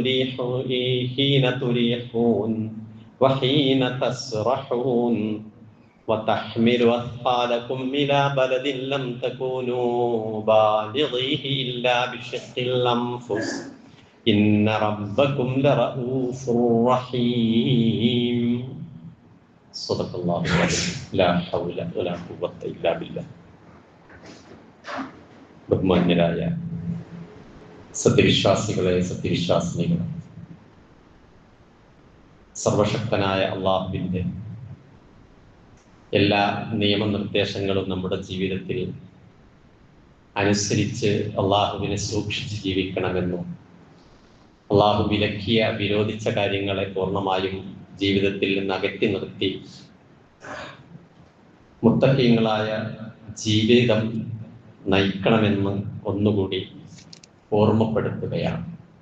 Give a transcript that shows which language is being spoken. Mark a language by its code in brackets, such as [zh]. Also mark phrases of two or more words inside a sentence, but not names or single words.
[ar] تريحون وحين تسرحون وتحمل أثقالكم إلى بلد لم تكونوا بالغيه إلا بشق الأنفس إن ربكم لرؤوف رحيم صدق الله العظيم لا حول ولا قوة إلا بالله. [ml] ബഹുമാന്യരായ സത്യവിശ്വാസികളെ, സത്യവിശ്വാസിനികളെ, സർവശക്തനായ അള്ളാഹുവിൻ്റെ എല്ലാ നിയമനിർദ്ദേശങ്ങളും നമ്മുടെ ജീവിതത്തിൽ അനുസരിച്ച് അള്ളാഹുവിനെ സൂക്ഷിച്ച് ജീവിക്കണമെന്നും അള്ളാഹു വിലക്കിയ വിരോധിച്ച കാര്യങ്ങളെ പൂർണ്ണമായും ജീവിതത്തിൽ നിന്ന് അകറ്റി നിർത്തി മുത്തഖീങ്ങളായ ജീവിതം നയിക്കണമെന്ന് ഒന്നുകൂടി ഓർമ്മപ്പെടുത്തുകയാണ്.